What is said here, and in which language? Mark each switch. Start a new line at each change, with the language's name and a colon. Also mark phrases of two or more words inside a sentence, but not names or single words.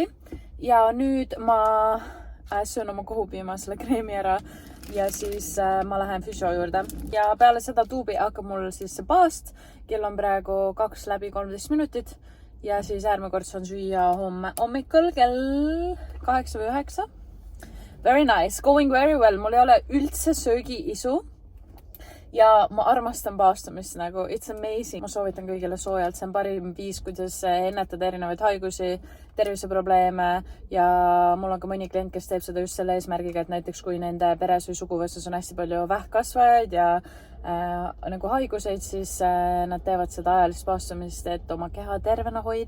Estonian: Ja nüüd ma söön oma kohupiima selle kreemi ära ja siis ma lähen füsio juurde. Ja peale seda tuubi hakkab mul siis see paast. Kell on praegu 2 läbi 13 minutit. Ja siis järgmine kord saan süüa homme hommikul kell 8 või 9.
English: Very nice. Going very well.
Estonian: Mul ei ole üldse söögiisu. Ja ma armastan paastamist nagu.
English: It's amazing.
Estonian: Ma soovitan kõigile soojalt. See on parim viis, kuidas ennetada erinevaid haigusi, terviseprobleeme ja mul on ka mõni klient, kes teeb seda just selle eesmärgiga, et näiteks kui nende peres või suguvõsas on hästi palju vähkkasvajaid ja nagu haiguseid, siis nad teevad seda ajalist paastamist, et oma keha tervena hoida.